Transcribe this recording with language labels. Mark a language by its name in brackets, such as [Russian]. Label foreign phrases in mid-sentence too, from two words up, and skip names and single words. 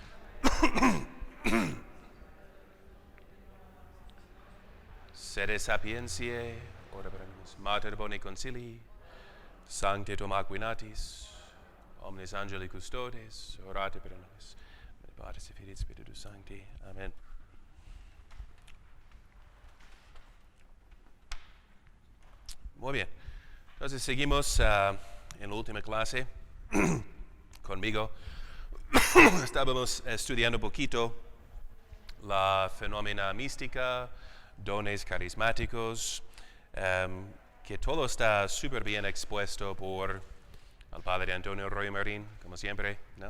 [Latin] Sede sapientiae, ora pro nobis. Mater boni concilii, Sancte Tom Aquinatis, omnes angeli custodes, orate pro nobis. Patris et Filii et Spiritus Sancti. [Spanish] Amen. Muy bien. Entonces seguimos en la última clase conmigo. Estábamos estudiando un poquito la fenómena mística, dones carismáticos, que todo está súper bien expuesto por el padre Antonio Royo Marín, como siempre, ¿no?